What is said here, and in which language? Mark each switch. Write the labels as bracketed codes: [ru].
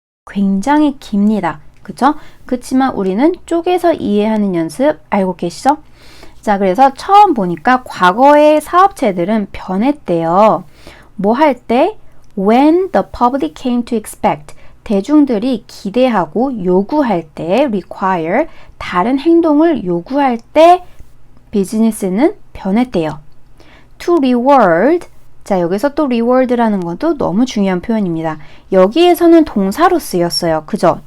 [ko] 굉장히 깁니다. 그쵸? 그렇지만 우리는 쪼개서 이해하는 연습 알고 계시죠? 자, 그래서 처음 보니까 과거의 사업체들은 변했대요. 뭐 할 때? [en] When the public came to expect. [ko] 대중들이 기대하고 요구할 때, require, 다른 행동을 요구할 때 비즈니스는 변했대요. [en] to reward. [ko] 자, 여기서 또 reward라는 것도 너무 중요한 표현입니다. 여기에서는 동사로 쓰였어요. 그죠?